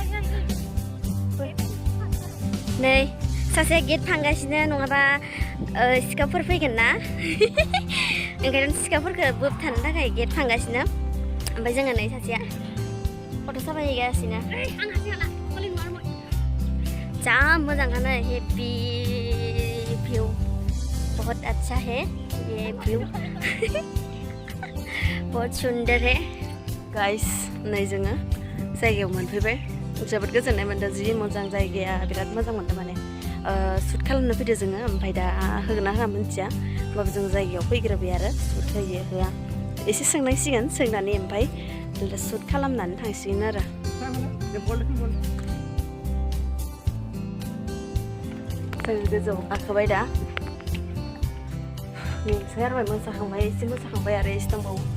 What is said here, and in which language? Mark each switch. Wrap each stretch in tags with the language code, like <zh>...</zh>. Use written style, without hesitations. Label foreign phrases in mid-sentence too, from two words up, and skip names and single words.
<brx>नै सासे गेट फांगासिनो नङाबा सिखावफोर फैगोन ना ओंखायनो सिखावफोरखौ बोबथानो थाखाय गेट फांगासिनो ओमफ्राय जोङो नै सासेया फट' साफायगासिनो जा मोजांखानो</brx> <en>happy view</en> <hi>बहुत अच्छा है ये व्यू बहुत सुंदर है</hi> <brx>गाइस नै जोङो जायगायाव मोनफैबाय जोबोद गोजोननाय मोनदों जि मोजां जायगाया बिराद मोजां मोनदों माने शुट खालामनो फैदों जोङो ओमफ्राय दा होगोन ना होआ मिन्थिया होमबाबो जों जायगायाव फैग्रोबाय आरो शुट होयो होआ एसे सोंनांसिगोन सोंनानै ओमफ्राय शुट खालामनानै थांसिगोन आरो जों गोजौआव गाखोबाय दा मेंसोगारबाय मोसाखांबाय एसे मोसाखांबाय आरो एसे दंबावो</brx>